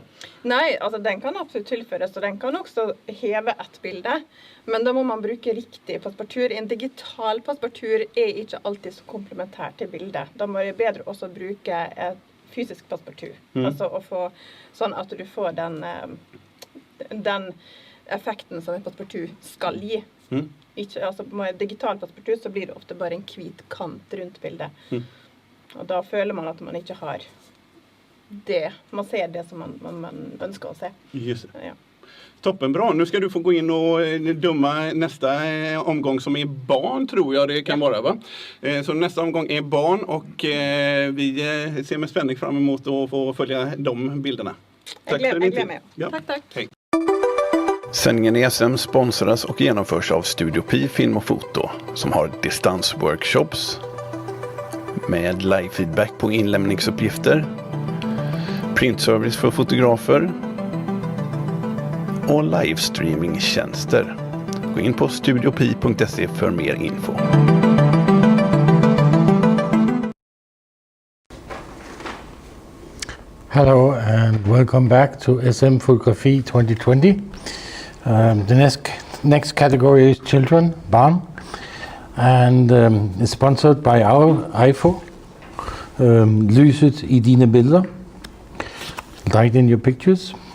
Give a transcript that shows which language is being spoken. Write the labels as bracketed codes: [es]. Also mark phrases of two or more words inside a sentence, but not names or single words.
[sv] Nej, alltså den kan absolut tillföras och den kan också heve ett bilde. Men då [no] må man bruke riktig passepartur. [sv] En digital passepartur är inte alltid så komplementär till bildet. [no] Då må det bedre också bruke ett fysisk passepartur. [sv] Alltså att få sånn att du får den effekten som en passepartur [no] skal gi. Ikke, altså med digital passepartur så blir det ofte bare en hvit kant rundt bildet. Og da føler man at man ikke har det. Man ser det som man ønsker å se. [sv] Just det. Ja. Toppenbra. Nu ska du få gå in och döma nästa omgång som är barn, tror jag det kan vara, va? Så nästa omgång är barn och vi ser med spänning fram emot att få följa de bilderna. Tack för din tid. Ja. Tack. Hej. Sändningen i SM sponsras och genomförs av Studio Pi Film och Foto som har distansworkshops med live-feedback på inlämningsuppgifter, printservice för fotografer och livestreamingtjänster. Gå in på studiopi.se för mer info. [en] Hello and welcome back to SM Photography 2020. The next category is children, barn, and it's sponsored by our IFO, [no] Lyset i dine bilder, [en] light in your pictures.